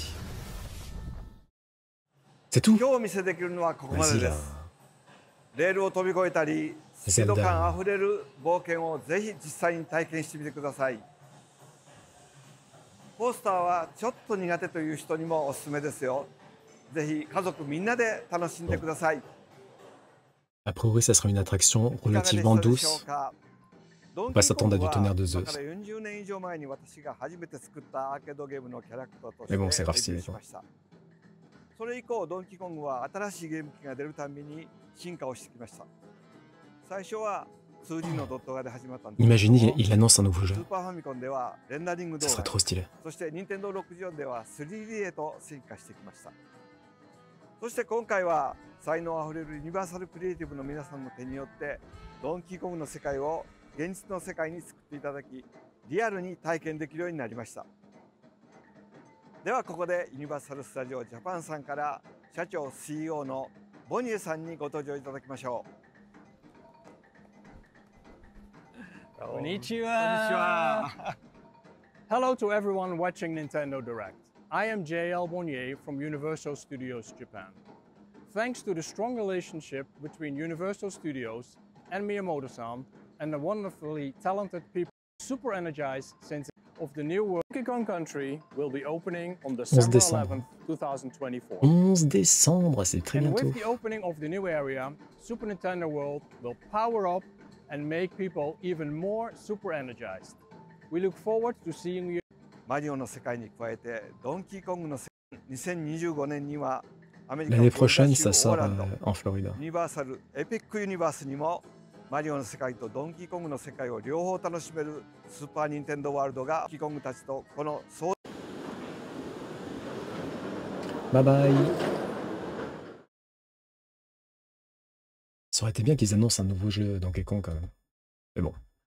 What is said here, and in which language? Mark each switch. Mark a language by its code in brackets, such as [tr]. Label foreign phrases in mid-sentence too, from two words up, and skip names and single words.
[ja] 今日お見せできるのはここまでです。レールを飛び越えたりスピード感あふれる冒険をぜひ実際に体験してみてください。コースターはちょっと苦手という人にもおすすめですよ。ぜひ家族みんなで楽しんでください。 [fr] A priori, ça sera une attraction relativement douce. On va s'attendre à du tonnerre de Zeus. Mais bon, c'est grave stylé, quoi. [ja] それ以降ドンキーコングは新しいゲーム機が出るたびに進化をしてきました。最初は 2D のドット画で始まったんですけど、 [fr] Imaginez, il annonce un nouveau jeu. [ja] スーパーファミコンではレンダリング動 [fr] Ça [ja] 画 [fr] sera trop stylé. [ja] そして任天堂64では 3D へと進化してきました。そして今回は才能あふれるユニバーサルクリエイティブの皆さんの手によってドンキーコングの世界を現実の世界に作っていただきリアルに体験できるようになりました。ではここでユニバーサル・スタジオ・ジャパンさんから社長 CEO のボニエさんにご登場いただきましょう。 [en] Konnichiwa. Hello to everyone watching Nintendo Direct. I am JL Bonnier from Universal Studios Japan. Thanks to the strong relationship between Universal Studios and Miyamoto-san and the wonderfully talented people, super energized since of the new world, Donkey Kong Country will be opening on December 11th, 2024. [fr] 11 décembre, c'est très [en] and [fr] bientôt. [en] with the opening of the new area, Super Nintendo World will power up and make people even more super energized. We look forward to seeing you. [ja] マリオの世界に加えてドンキーコングの世界2025年にはアメリカ [fr] L'année prochaine, ça sort en Floride. [ja] ユニバーサルエピックユニバースにもマリオの世界とドンキーコングの世界を両方楽しめるスーパーニンテンドーワールドがドンキーコングたちとこの [en] Bye bye. [fr] Ça aurait été bien qu'ils annoncent un nouveau jeu Donkey Kong quand même. Mais bon.